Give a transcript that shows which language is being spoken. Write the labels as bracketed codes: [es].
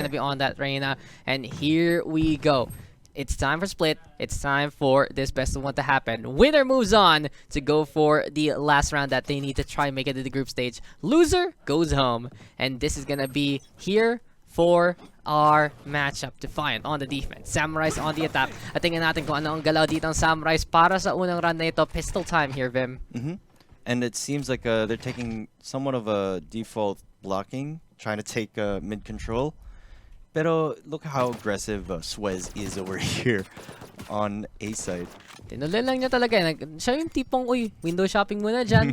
[en] gonna be on that Reyna and here we go. It's time for split. It's time for this best of one to happen. Winner moves on to go for the last round that they need to try and make it to the group stage. Loser goes home. And this is gonna be here for our matchup. Defiant on the defense. Samurice on the attack. [tl] At tingnan natin kung ano ang galaw dito ng Samurice para sa unang round na ito. [en] Pistol time here, Vim. And it seems like they're taking somewhat of a default blocking, trying to take mid control. [tl] Pero [en] look how aggressive Suez is over here on A side. [tl] Tinuloy lang niya talaga. Siya yung tipong, uy, window shopping muna dyan.